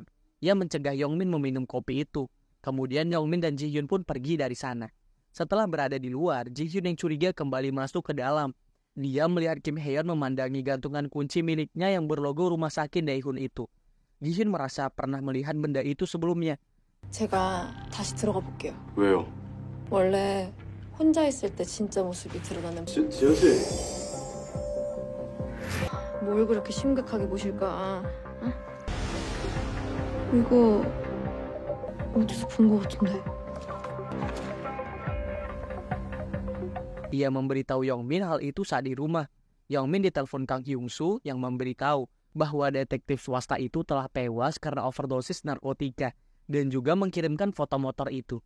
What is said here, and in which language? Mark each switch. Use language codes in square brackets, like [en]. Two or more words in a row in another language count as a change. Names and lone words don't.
[id] Ia mencegah Yongmin meminum kopi itu. Kemudian Yongmin dan Ji-hyun pun pergi dari sana. Setelah berada di luar, Ji-hyun yang curiga kembali masuk ke dalam. Dia melihat Kim Hae-yeon memandangi gantungan kunci miliknya yang berlogo rumah sakit Daehoon itu. Ji-hyun merasa pernah melihat benda itu sebelumnya. [ko] 제가 다시 들어가 볼게요. 왜요? 원래 혼자 있을 때 진짜 모습이 드러나는. 지현 씨. 뭘 그렇게 심각하게 보실까? 응? 이거 어디서 본 것 같은데. [id] Ia memberitahu Yongmin hal itu saat di rumah. Yongmin ditelepon Kang Hyung-soo yang memberitahu bahwa detektif swasta itu telah tewas karena overdosis narkotika dan juga mengirimkan foto motor itu.